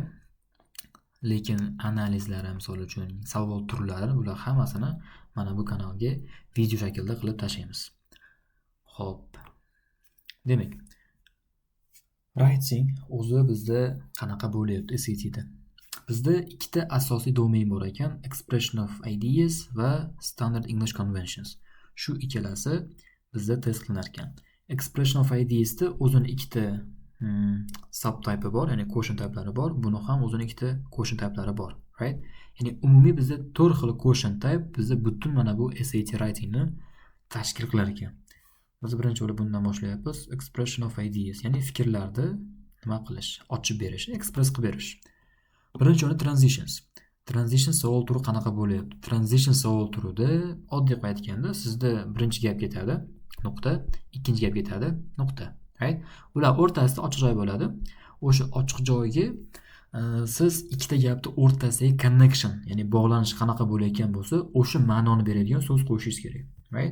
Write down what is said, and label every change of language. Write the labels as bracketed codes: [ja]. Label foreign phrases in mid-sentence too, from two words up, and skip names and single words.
[uz] Lekin analizlari misol uchun savol turlari bular hammasini mana bu kanalga video shaklda qilib tashlaymiz. Xo'p. Demak, writing o'zi bizda qanaqa bo'lyapti SATda? Bizda ikkita asosiy domain bor ekan, [en] expression of ideas va standard English conventions. [uz] Shu ikkalasi bizda test qilinar ekan. [en] Expression of ideas [uz] da o'zini ikkita subtype bor, ya'ni [en] quotient typelari [uz] bor. Buni ham o'zini ikkita [en] quotient typelari [uz] bor, right? Ya'ni umumiy bizda 4 xil [en] quotient type [uz] bizda butun mana bu SAT writingni tashkil qilar ekan. Biz birinchi bo'lib bundan boshlayapmiz. [en] Expression of ideas, [uz] ya'ni fikrlarni nima qilish, ochib berish, express qilib berish. Birinchi o'rinda transitions. Transition savol turi qanaqa bo'lyapti? Transition savol turida oddiy qilib aytganda sizda birinchi gap ketadi, nuqta, ikkinchi gap ketadi, nuqta, right? Ular o'rtasida ochiq joy bo'ladi. O'sha ochiq joyga siz ikkita gapni o'rtasidagi connection, ya'ni bog'lanish qanaqa bo'layotgan bo'lsa, o'sha ma'noni beradigan so'z qo'shishingiz kerak, right?